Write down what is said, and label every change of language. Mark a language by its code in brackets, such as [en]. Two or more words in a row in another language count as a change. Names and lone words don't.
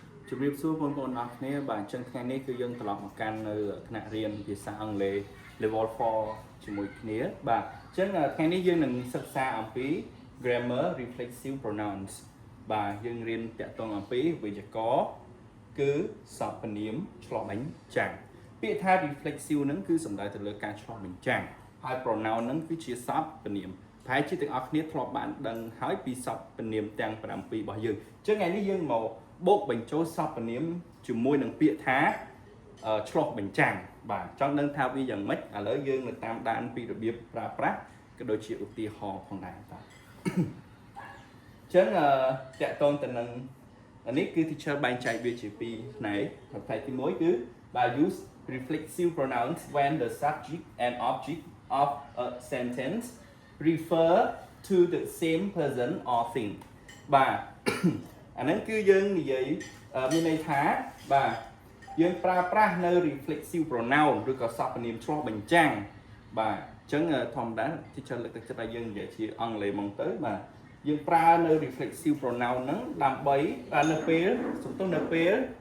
[km] ជំរាបសួរបងប្អូនអរគ្នាបាទអញ្ចឹងថ្ងៃនេះគឺយើងត្រឡប់មកកាន់នៅថ្នាក់រៀនភាសាអង់គ្លេស level 4ជាមួយគ្នាបាទអញ្ចឹងថ្ងៃនេះយើងនឹងសិក្សាអំពី [en] grammar reflexive pronouns [km] បាទយើងរៀនតាក់ទងអំពីវេយ្យាករណ៍គឺសព្វនាម ឆ្លុះបញ្ចាំងពាក្យថា reflexive ហ្នឹងគឺសំដៅទៅលើការឆ្លុះបញ្ចាំងហើយ pronoun ហ្នឹងគឺជាសព្វនាមប្រហែលជាទាំងអស់គ្នាធ្លាប់បានដឹងហើយពីសព្វនាមទាំង7របស់យើងអញ្ចឹងថ្ងៃនេះយើងមកបូកបញ្ចូល សព្វនាមជាមួយនឹងពាក្យថាឆ្លុះបញ្ចាំងបាទចង់ដឹងថាវាយ៉ាងម៉េចឥឡូវយើងនៅតាមដានពីរបៀបប្រើប្រាស់ក៏ដូចជាឧទាហ រណ៍ផងដែរបាទអញ្ចឹងតាក់ទងទៅនឹងនេះគឺ teacher បែងចែកវាជាពីរផ្នែកផ្នែកទី1គឺបាទ [en] use reflexive pronouns when the subject and object of a sentence refer to the same person or thing [km] បាទអាហ្នឹងគឺយើងនិយាយមានន័យថាបាទយើងប្រើប្រាស់នៅ [en] reflexive pronoun [km] ឬក៏សព្វនាមឆ្លុះបញ្ចាំងបាទអញ្ចឹងធម្មតា teacher លើកទឹកចិត្តឲ្យយើងនិយាយជាអង់គ្លេសហ្មងទៅបាទយើងប្រើនៅ [en] reflexive pronoun [km] ហ្នឹងដើម្បីនៅពេលសំទោសនៅពេល